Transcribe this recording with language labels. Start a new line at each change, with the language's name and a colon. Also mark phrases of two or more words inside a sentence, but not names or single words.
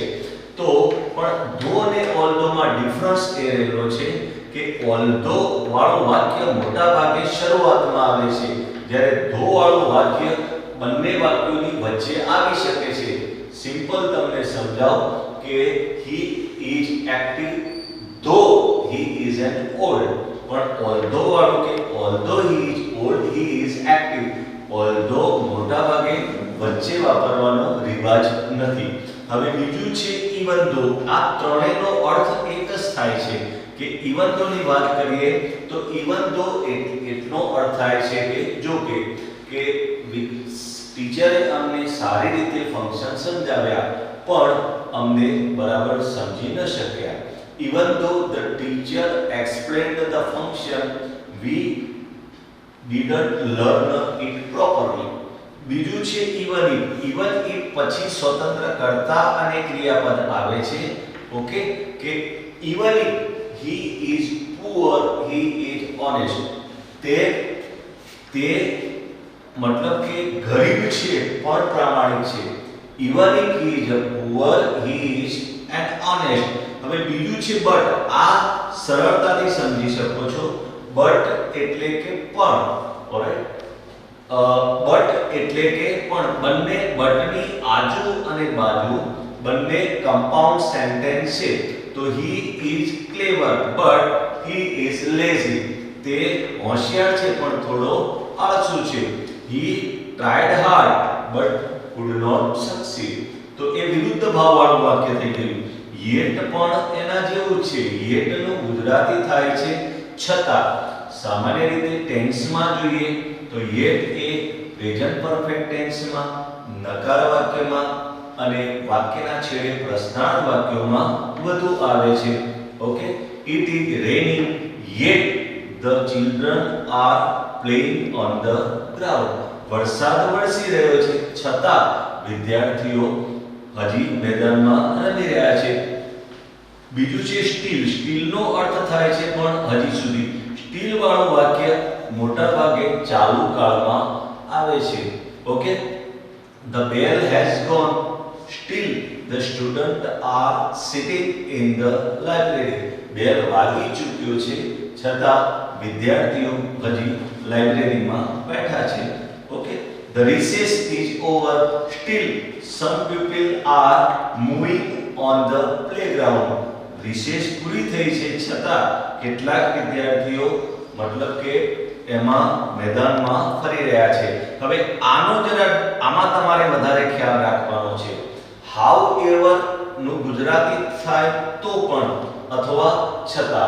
Gujarati: તો પણ ધો અને ઓલ્ધો માં ડિફરન્સ એ રહેલો છે કે ઓલ્ધો વાળું વાક્ય મોટા ભાગે શરૂઆતમાં આવે છે, જ્યારે ધો વાળું વાક્ય બંને વાક્યોની વચ્ચે આવી શકે છે. સિમ્પલ તમને સમજાવ કે
English: he is active though he is an old,
Gujarati: પણ although વાળું કે
English: although he is old he is active,
Gujarati: although મોટા ભાગે વચ્ચે વાપરવાનો રિવાજ નથી. હવે બીજું છે
English: even though.
Gujarati: આ ત્રણેયનો અર્થ એક જ થાય છે કે
English: even though
Gujarati: ની વાત કરીએ તો
English: even though
Gujarati: એટલો અર્થ થાય છે કે જો કે ટીચરે અમને સારી રીતે ફંક્શન સમજાવ્યા પણ અમને બરાબર સમજી ન શક્યા.
English: Even though the teacher explained the function, we didn't learn it properly.
Gujarati: બીજું છે
English: even if. even if
Gujarati: પછી સ્વતંત્ર કર્તા અને ક્રિયાપદ આવે છે.
English: ઓકે, કે even if he is poor, he is honest.
Gujarati: તે મતલબ કે ગરીબ છે પણ પ્રામાણિક છે.
English: even if he is poor, he is an honest.
Gujarati: હવે બીજું છે but. આ સરળતાથી સમજી શકો છો. but એટલે કે પણ. ઓલરાઈટ, but એટલે કે પણ. બંને બટની આજુ અને બાજુ બંને
English: compound sentence
Gujarati: છે.
English: તો he is clever but he is lazy.
Gujarati: તે હોશિયાર છે પણ થોડો આળસુ છે.
English: he tried hard but could not succeed.
Gujarati: તો એ વિરુદ્ધ ભાવવાળું વાક્ય થઈ ગયું. yet પણ એના જેવું છે. yet નું ગુજરાતી થાય છે છતાં. સામાન્ય રીતે ટેન્સમાં જોઈએ તો yet એ
English: present perfect
Gujarati: ટેન્સમાં, નકાર વાક્યમાં અને વાક્યના છેડે પ્રશ્નાર્થ વાક્યોમાં વધુ આવે છે. ઓકે,
English: it is raining yet the children are playing on the ground.
Gujarati: વરસાદ વરસી રહ્યો છે છતાં વિદ્યાર્થીઓ હજી મેદાનમાં રમી રહ્યા છે. બીજું છે સ્ટીલ. સ્ટીલનો અર્થ થાય છે પણ હજી સુધી. સ્ટીલ વાળું વાક્ય મોટા ભાગે ચાલુ કાળમાં આવે છે. ઓકે,
English: the bell has gone, still the students are sitting in the library.
Gujarati: બેલ વાગી ચૂક્યો છે છતાં વિદ્યાર્થીઓ હજી લાઇબ્રેરીમાં બેઠા છે. ઓકે,
English: the recess is over, still some people are moving on the playground.
Gujarati: રિસેસ પૂરી થઈ છે છતાં કેટલાક વિદ્યાર્થીઓ મતલબ કે એમાં મેદાનમાં ફરી રહ્યા છે. હવે આમાં તમારે વધારે ખ્યાલ રાખવાનો છે.
English: how ever
Gujarati: નું ગુજરાતી થાય તો પણ અથવા છતાં.